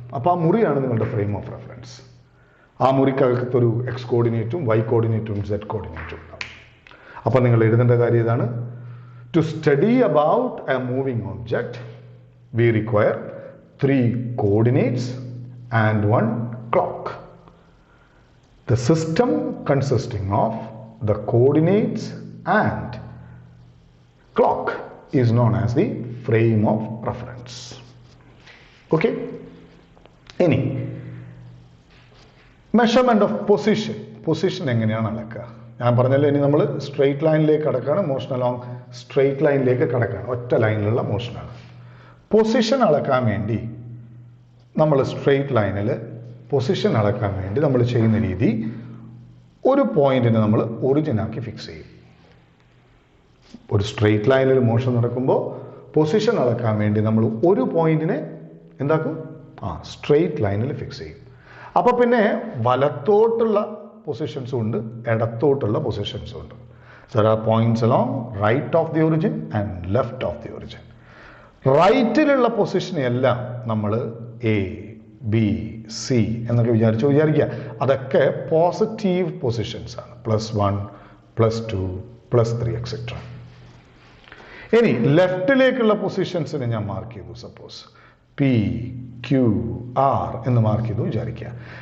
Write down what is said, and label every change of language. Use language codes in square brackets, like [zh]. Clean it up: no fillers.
[ml] അപ്പോൾ ആ മുറിയാണ് നിങ്ങളുടെ ഫ്രെയിം ഓഫ് റെഫറൻസ്. ആ മുറിക്കകത്തൊരു എക്സ് കോർഡിനേറ്റും വൈ കോർഡിനേറ്റും സെഡ് കോർഡിനേറ്റും ഉണ്ടാവും. [en] അപ്പോൾ നിങ്ങൾ എഴുതേണ്ട കാര്യം ഇതാണ്: to study about a moving object we require 3 coordinates and 1 clock. The system consisting of the coordinates and clock is known as the frame of reference. [ml] Okay? ഇനി measurement of position. Position എങ്ങനെയാണ് അളക്കുക? ഞാൻ പറഞ്ഞല്ലോ, ഇനി നമ്മൾ straight ലൈനിലേക്ക് കടക്കുകയാണ്. Motion along straight ലൈനിലേക്ക് കടക്കുകയാണ്. ഒറ്റ ലൈനിലുള്ള മോഷനാണ്. പൊസിഷൻ അളക്കാൻ വേണ്ടി നമ്മൾ സ്ട്രെയിറ്റ് ലൈനിൽ പൊസിഷൻ അളക്കാൻ വേണ്ടി നമ്മൾ ചെയ്യുന്ന രീതി, ഒരു പോയിന്റിനെ നമ്മൾ ഒറിജിനാക്കി ഫിക്സ് ചെയ്യും. ഒരു സ്ട്രെയിറ്റ് ലൈനിൽ മോഷൻ നടക്കുമ്പോൾ പൊസിഷൻ അളക്കാൻ വേണ്ടി നമ്മൾ ഒരു പോയിന്റിനെ എന്താക്കും? സ്ട്രെയിറ്റ് ലൈനിൽ ഫിക്സ് ചെയ്യും. അപ്പോൾ പിന്നെ വലത്തോട്ടുള്ള പൊസിഷൻസും ഉണ്ട്, ഇടത്തോട്ടുള്ള പൊസിഷൻസും ഉണ്ട്. [en] There are points along right of the origin and left of the origin. [ml] റൈറ്റിലുള്ള പൊസിഷനെല്ലാം നമ്മൾ എ, ബി, സി എന്നൊക്കെ വിചാരിക്കുക. അതൊക്കെ പോസിറ്റീവ് പൊസിഷൻസ് ആണ്. +1, +2, +3 എക്സെട്ര. ഇനി ലെഫ്റ്റിലേക്കുള്ള പൊസിഷൻസിനെ ഞാൻ മാർക്ക് ചെയ്തു. സപ്പോസ് പി, ക്യു, ആർ എന്ന് മാർക്ക് ചെയ്തു വിചാരിക്കുക.